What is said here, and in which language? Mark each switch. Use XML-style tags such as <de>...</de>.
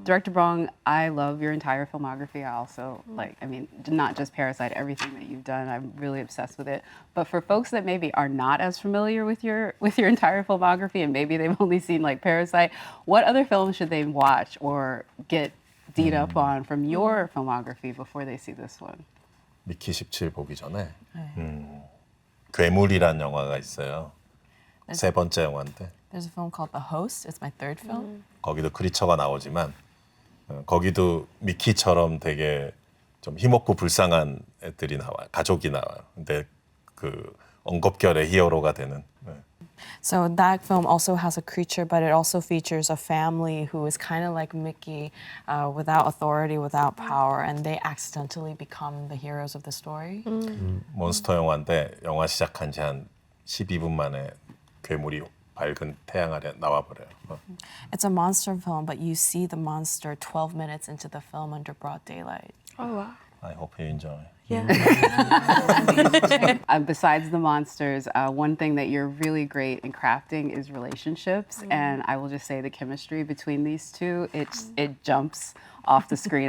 <en>Director Bong, I love your entire filmography. I also not just Parasite, everything that you've done. I'm really obsessed with it. But for folks that maybe are not as familiar with your entire filmography, and maybe they've only seen like Parasite, what other films should they watch or get D'd up on from your filmography before they see this one?</en> <ko>미키 17 보기 전에 괴물이란 영화가 있어요. 세 번째 영화인데</ko> <en>There's a film called The Host. It's my third film.</en> <ko>거기도 크리처가 나오지만 거기도 미키처럼 되게 좀 힘없고 불쌍한 애들이 나와요. 가족이 나와요. 근데 그 엉겁결의 히어로가 되는.</ko> <en>So that film also has a creature, but it also features a family who is kind of like Mickey, without authority, without power, and they accidentally become the heroes of the story.</en> <ko>몬스터 영화인데 영화 시작한 지 한 12분 만에 괴물이 밝은 태양 아래 나와버려요.</ko> <en>It's a monster film, but you see the monster 12 minutes into the film under broad daylight. Oh wow. I hope you enjoy. Yeah. Besides the monsters, one thing that you're really great in crafting is relationships, and I will just say the chemistry between these two, it jumps off the screen.</en>